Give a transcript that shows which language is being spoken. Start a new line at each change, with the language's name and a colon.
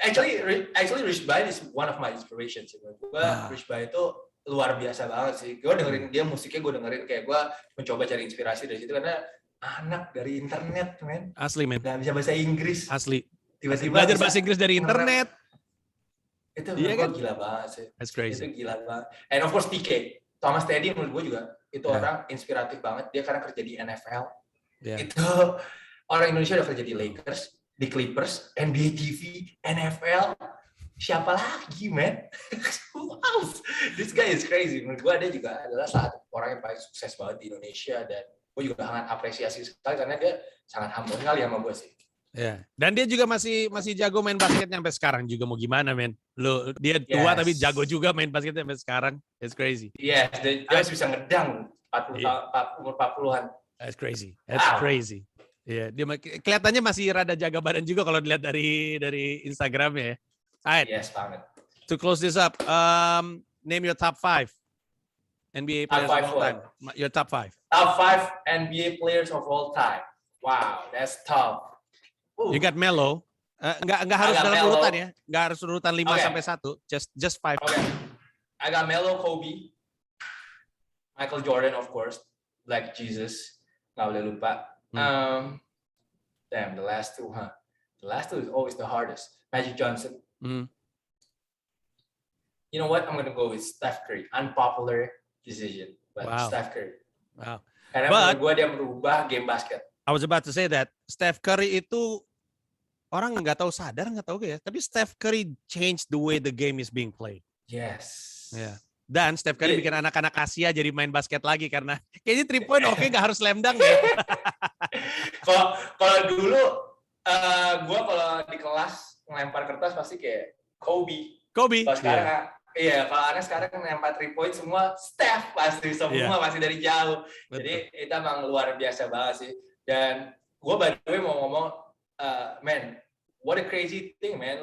English: Actually Rich Brian is one of my inspirations.
Indonesian: Gue Rich Brian itu luar biasa banget sih. Gue dengerin dia musiknya, gue dengerin kayak gue mencoba cari inspirasi dari situ karena anak dari internet, men. Asli, men. Gak bisa bahasa Inggris. Asli. Tiba-tiba belajar bahasa Inggris dari internet. Itu kan gila banget sih.
English: That's crazy.
Indonesian: Itu gila banget.
English: And of course
Indonesian: TK, Thomas Teddy menurut gue juga itu orang inspiratif banget. Dia karena kerja di NFL. Itu orang Indonesia udah kerja di Lakers, di Clippers, NBA TV, NFL. Siapa lagi,
English: man? Wow, this guy is crazy.
Indonesian: Menurut gue dia juga adalah satu orang yang paling sukses banget di Indonesia, dan gue juga sangat apresiasi sekali karena dia sangat humble sekali sama gue sih. Ya, dan dia juga masih jago main basketnya sampai sekarang juga, mau gimana, men? Dia tua tapi jago juga main basketnya sampai sekarang.
English: It's crazy. Yes,
Indonesian: dia masih bisa ngedang 40-an.
English: That's crazy. That's crazy.
Indonesian: Ya, dia kelihatannya masih rada jaga badan juga kalau dilihat dari Instagramnya ya.
English: Alright.
Indonesian: Yes, banget.
English: To close this up, name your top 5 NBA players of all time. Your top 5. Top 5 NBA players of all time. Wow, that's tough. You got Melo.
Indonesian: Enggak harus dalam urutan ya. Enggak harus urutan 5 sampai 1.
English: Just 5. Okay. I got Melo, Kobe, Michael Jordan, of course, Black Jesus.
Indonesian: Nggak boleh lupa.
English: Damn, the last two, huh? The last two is always the hardest. Magic Johnson. You know what? I'm gonna go with Steph Curry. Unpopular decision, but Steph Curry. Wow.
Indonesian: Karena menurut gue dia merubah game basket.
English: I was about to say that Steph Curry
Indonesian: itu orang nggak tahu ya, tapi
English: Steph Curry changed the way the game is being played. Yes.
Indonesian: Yeah. Dan Steph Curry bikin anak-anak Asia jadi main basket lagi karena kayaknya 3 point nggak harus slam dunk ya. Kalau dulu gue kalau di kelas ngelempar kertas pasti kayak Kobe. Kalau sekarang kalau anak sekarang ngelempar 3 point semua Steph pasti semua masih dari jauh. Betul. Jadi itu emang luar biasa banget sih. Dan gue
English: by the way
Indonesian: mau ngomong,
English: man, what a crazy thing, man.